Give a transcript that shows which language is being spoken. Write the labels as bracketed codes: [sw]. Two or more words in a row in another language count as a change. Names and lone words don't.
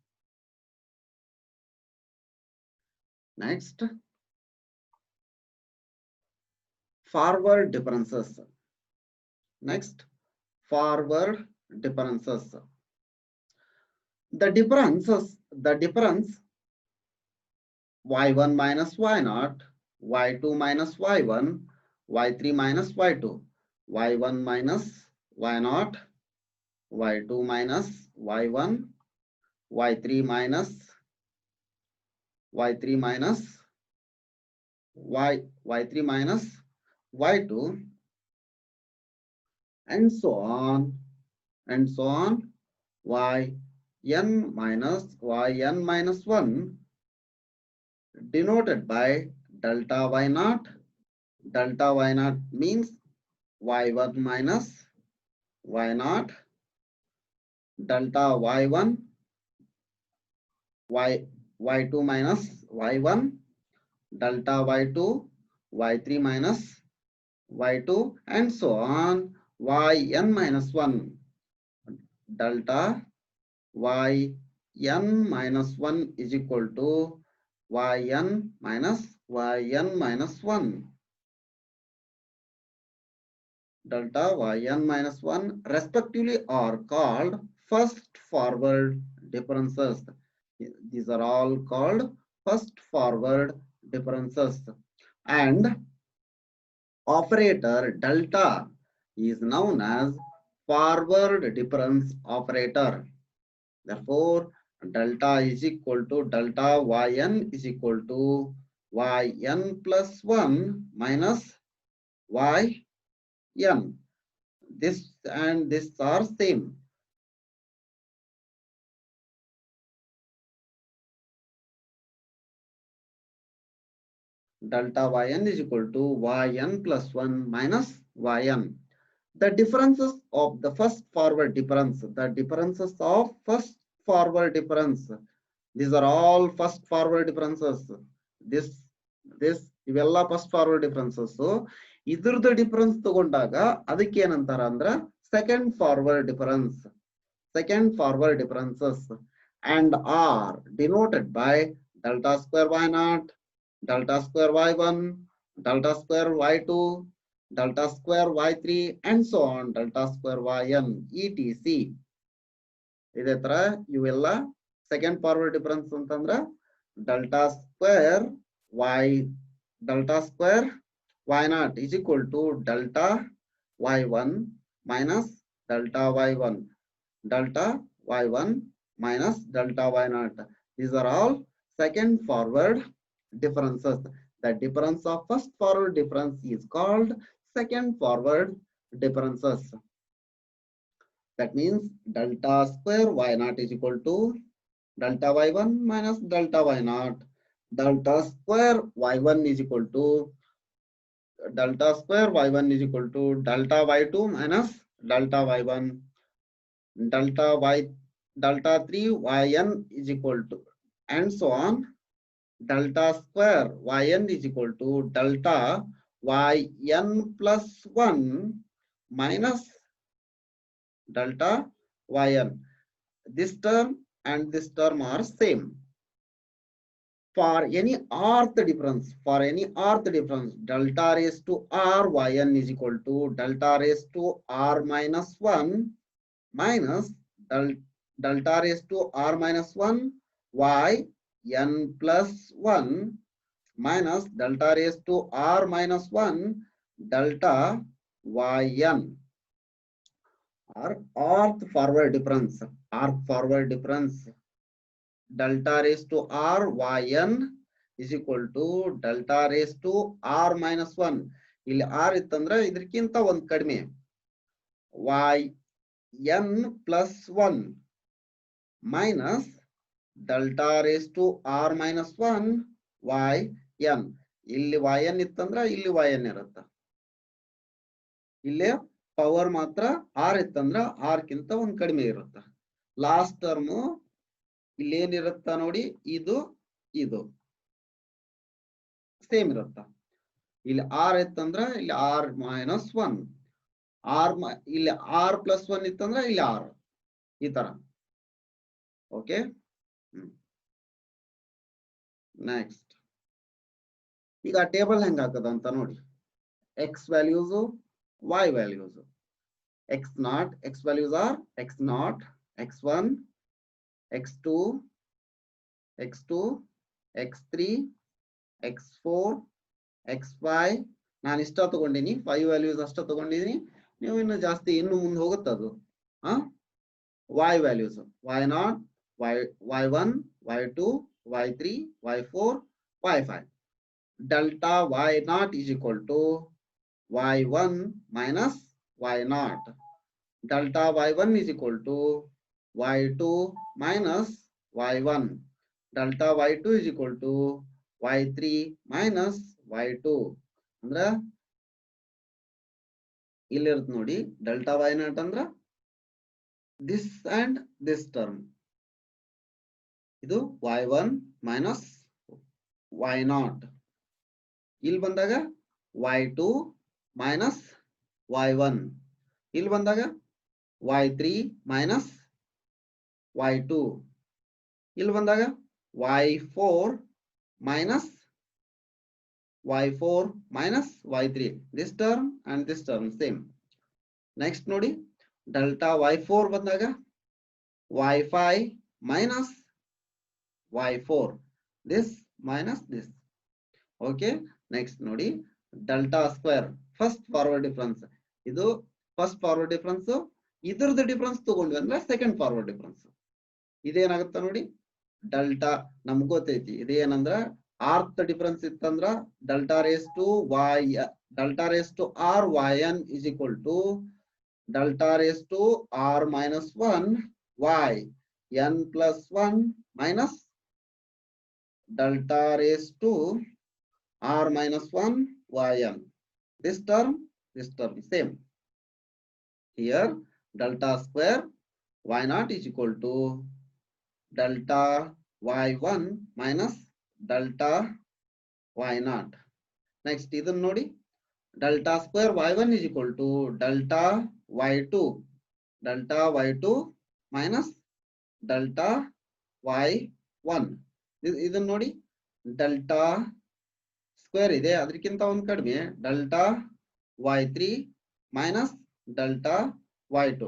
[en] Next, forward differences. Next, forward differences. The difference y1 minus y0, y2 minus y1, y3 minus y2, y1 minus y0, y2 minus y1, y3 minus y3 minus y3 minus y2, and so on, yn minus 1 denoted by delta y0. Delta y0 means y1 minus y0, delta y1, y2 minus y1, delta y2, y3 minus y2, and so on, yn minus 1, delta yn minus 1 is equal to yn minus 1. Delta yn minus 1 respectively are called first forward differences. These are all called first forward differences. And operator delta is known as forward difference operator. Therefore, delta is equal to delta yn is equal to yn plus 1 minus yn. This and this are same. Delta yn is equal to yn plus 1 minus yn. The differences of the first forward difference, the differences of first forward difference, these are all first forward differences. ಇವೆಲ್ಲ first forward differences. [kn] ಇದ್ರದ್ದು ಡಿಫರೆನ್ಸ್ ತಗೊಂಡಾಗ ಅದಕ್ಕೆ ಏನಂತಾರ ಅಂದ್ರ [en] second forward difference. Second forward differences and are denoted by delta square y0, delta square y1, delta square y2, delta square y3, and so on, delta square yn, etc. [kn] ಇದೇ ತರ ಇವೆಲ್ಲ [en] second forward difference ಅಂತಂದ್ರ delta square y0 is equal to delta y1 minus delta y1, delta y1 minus delta y0. These are all second forward differences. The difference of first forward difference is called second forward differences. That means delta square y naught is equal to delta y1 minus delta y naught. Delta square y1 is equal to delta square y1 is equal to delta y2 minus delta y1. Delta 3 yn is equal to, and so on. Delta square yn is equal to delta yn plus 1 minus delta yn. This term and this term are same. For any rth difference, delta raised to r yn is equal to delta raised to r minus 1 minus delta raised to r minus 1 y n plus 1 minus delta raised to r minus 1 delta yn. Or rth forward difference, delta raised to r yn is equal to delta raised to r minus 1. [kn] ಇಲ್ಲಿ r ಇತ್ತಂದ್ರೆ ಇದಕ್ಕಿಂತ ಒಂದು ಕಡಿಮೆ [en] yn plus 1 minus delta raised to r minus 1 yn. [kn] ಇಲ್ಲಿ yn ಇತ್ತಂದ್ರೆ ಇಲ್ಲಿ yn ಇರುತ್ತ. ಇಲ್ಲಿ ಪವರ್ ಮಾತ್ರ r ಇತ್ತಂದ್ರ r ಕಿಂತ ಒಂದು ಕಡಿಮೆ ಇರುತ್ತ. [en] last term [kn] ಇಲ್ಲಿ ಏನಿರುತ್ತ ನೋಡಿ, ಇದು ಸೇಮ್ ಇರುತ್ತ. ಇಲ್ಲಿ r ಇತ್ತಂದ್ರ ಇಲ್ಲಿ [en] r minus 1, [kn] ಇಲ್ಲಿ [en] r plus 1 [kn] ಇತ್ತಂದ್ರ ಇಲ್ಲಿ r, ಈ ತರ. [en] okay, next [kn] ಈಗ ಟೇಬಲ್ ಹೆಂಗ ಹಾಕದ ಅಂತ ನೋಡಿ. [en] x values, y values. x values are x0, x1, x2, x3, x4, x5. [kn] ನಾನು ಇಷ್ಟ ತಗೊಂಡಿನಿ, 5 ವ್ಯಾಲ್ಯೂಸ್ ಅಷ್ಟ ತಗೊಂಡಿದೀನಿ. ನೀವು ಇನ್ನು ಜಾಸ್ತಿ ಇನ್ನು ಮುಂದೆ ಹೋಗುತ್ತದು. [en] y values y0, y1, y2, y3, y4, y5. delta y0 is equal to y1 minus y0. Delta y1 is equal to y2 minus y1. Delta y2 is equal to y3 minus y2. [kn] ಅಂದ್ರ ಇಲ್ಲಿರುತ್ತೆ ನೋಡಿ, [en] delta y0 ಅಂದ್ರ this and this term. ಇದು y1 minus y0. [kn] ಇಲ್ಲಿ ಬಂದಾಗ [en] y2 minus y1. [kn] ಇಲ್ಲಿ ಬಂದಾಗ [en] y3 minus y2. [kn] ಇಲ್ಲಿ ಬಂದಾಗ [en] y4 minus y3. This term and this term same. [kn] Next ನೋಡಿ, [en] delta y4 ಬಂದಾಗ y5 minus y4. This minus this. Okay, next ನೋಡಿ, delta square first forward difference. ಇದು first forward difference. [kn] ಇದ್ರದ್ದು ಡಿಫರೆನ್ಸ್ ತಗೊಂಡ್ವಿ ಅಂದ್ರೆ [en] second forward difference. [kn] ಇದೇನಾಗುತ್ತ ನೋಡಿ, ಡೆಲ್ಟಾ ನಮ್ಗೆ ಗೊತ್ತೈತಿ. [en] ಇದೇನಂದ್ರ rth difference ಇತ್ತಂದ್ರ delta raise to r yn is equal to delta raised to r minus 1 y n plus 1 minus delta raised to r minus 1 yn. This term same. Here delta square y0 is equal to delta y1 minus delta y0. [kn] Next ಇದನ್ನ ನೋಡಿ, [en] delta square y1 is equal to delta y2 minus delta y1. [kn] ಇದನ್ನ ನೋಡಿ, [en] delta square [kn] ಇದೆ, ಅದಕ್ಕಿಂತ ಒಂದು ಕಡಿಮೆ [en] delta y3 minus delta y2.